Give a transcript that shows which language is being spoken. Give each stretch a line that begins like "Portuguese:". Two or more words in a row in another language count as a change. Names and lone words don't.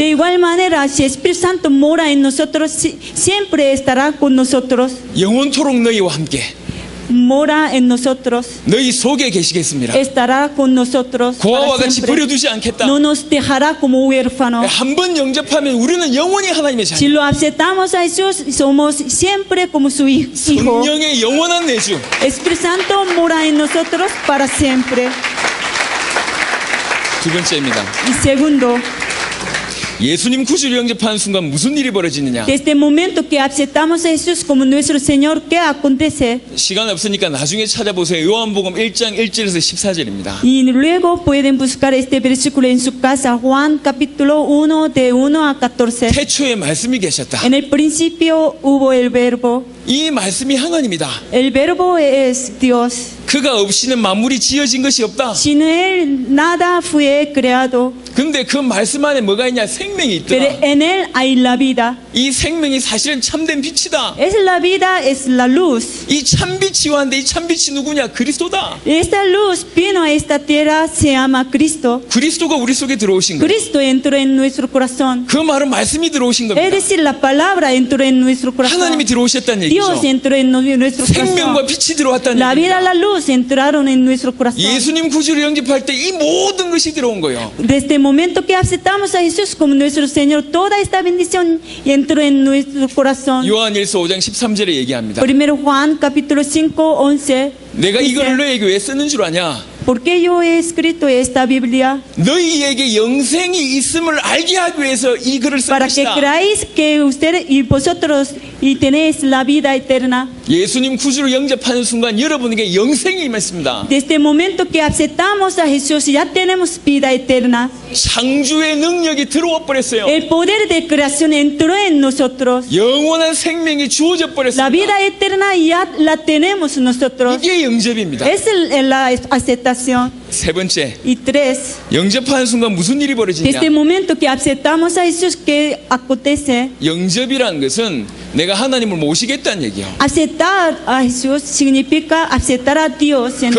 Spanish: De igual manera, si el Espíritu Santo mora en nosotros, siempre estará con nosotros.
Korean: 영원토록 너희와 함께
Spanish: Mora en nosotros,
Korean: 너희 속에 계시겠습니다.
Spanish: estará con nosotros
Korean: 고아와
Spanish: para
Korean: 같이
Spanish: siempre.
Korean: 버려두지 않겠다.
Spanish: No nos dejará como huérfanos.
Korean: 한 번 영접하면 우리는 영원히 하나님의
Spanish: Si
Korean: 자녀.
Spanish: lo aceptamos a Jesús, somos siempre como su hijo.
Korean: 성령의 영원한 내주.
Spanish: Espíritu Santo mora en nosotros para siempre.
Korean: 두 번째입니다.
Spanish: Y segundo,
Korean: 예수님 구주를 영접하는 순간 무슨 일이 벌어지느냐?
Spanish: desde el momento que aceptamos a Jesús como nuestro Señor, ¿qué acontece?
Korean: 시간 없으니까 나중에 찾아보세요. 요한복음 1장 1절에서 14절입니다.
Spanish: Y luego pueden buscar este versículo en su casa, Juan capítulo 1, de 1 a 14.
Korean: 태초에 말씀이 계셨다.
Spanish: En el principio hubo el verbo.
Korean: 이 말씀이 하나님이다.
Spanish: El verbo es Dios.
Korean: 그가 없이는 만물이 지어진 것이 없다.
Spanish: Sin Él nada fue creado.
Korean: 근데 그 말씀 안에 뭐가 있냐? 생명이
Spanish: Pero
Korean: 있더라.
Spanish: en Él hay la vida.
Korean: 이 생명이 사실은 참된 빛이다.
Spanish: Es la vida, es la luz.
Korean: 이 참빛이 왔는데 이 참빛이 누구냐? 그리스도다.
Spanish: Esta luz vino a esta tierra, se llama Cristo.
Korean: 그리스도가 우리 속에 들어오신 거예요.
Spanish: Cristo entró en nuestro corazón.
Korean: 그 말은 말씀이 들어오신
Spanish: Es
Korean: 겁니다.
Spanish: decir, la palabra entró en nuestro corazón.
Korean: 하나님이 들어오셨다는
Spanish: Dios
Korean: 얘기죠.
Spanish: entró en nuestro
Korean: 생명과
Spanish: corazón.
Korean: 빛이 들어왔다는
Spanish: La vida,
Korean: 얘기입니다.
Spanish: la luz Dios entraron en nuestro corazón.
Korean: 예수님 구주를 영접할 때 이 모든 것이 들어온 거예요.
Spanish: Desde el momento que aceptamos a Jesús como nuestro Señor, toda esta bendición entró en nuestro corazón.
Korean: 요한일서 5장 13절에 얘기합니다.
Spanish: Primero Juan capítulo 5:11.
Korean: 내가 이걸 너에게 왜 쓰는 줄 아냐?
Spanish: ¿Por qué yo he escrito esta Biblia?
Korean: 너희에게 영생이 있음을 알게 하기 위해서 이 글을 쓴
Spanish: Para que
Korean: 것이다.
Spanish: creáis que ustedes y vosotros y tenéis la vida eterna.
Korean: 예수님 구주를 영접하는 순간 여러분에게 영생이 임했습니다.
Spanish: Desde el momento que aceptamos a Jesús ya tenemos vida eterna.
Korean: 창조의 능력이 들어와 버렸어요.
Spanish: El poder de creación entró en nosotros.
Korean: 영원한 생명이 주어져
Spanish: La
Korean: 버렸습니다.
Spanish: vida eterna ya la tenemos nosotros.
Korean: 이게 영접입니다.
Spanish: Es la aceptación.
Korean: 세 번째,
Spanish: Y tres,
Korean: 영접하는 순간 무슨 일이 벌어지냐?
Spanish: desde el momento que aceptamos a Jesús, ¿qué acontece?
Korean: 영접이란 것은 내가 하나님을 모시겠다는 얘기예요.
Spanish: Aceptar a Jesús significa aceptar a Dios en